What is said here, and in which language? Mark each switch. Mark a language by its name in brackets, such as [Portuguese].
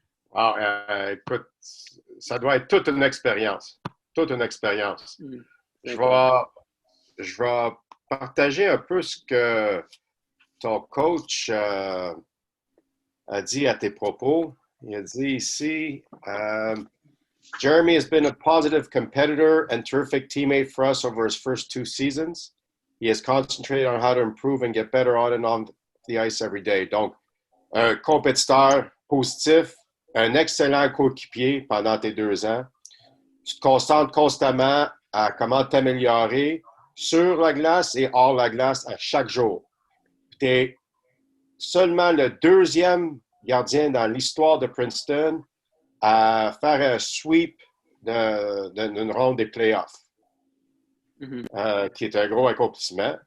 [French] Wow, écoute, ça doit être toute une expérience. Toute une expérience. Je vais partager un peu ce que ton coach a dit à tes propos. Il a dit ici, [English] Jeremy has been a positive competitor and terrific teammate for us over his first 2 seasons. He has concentrated on how to improve and get better on and on the ice every day. [French] Donc, un compétiteur positif, un excellent coéquipier pendant tes 2 ans. Tu te concentres constamment à comment t'améliorer sur la glace et hors la glace à chaque jour. Tu es seulement le 2e gardien dans l'histoire de Princeton à faire un sweep d'une ronde des playoffs, qui est un gros accomplissement.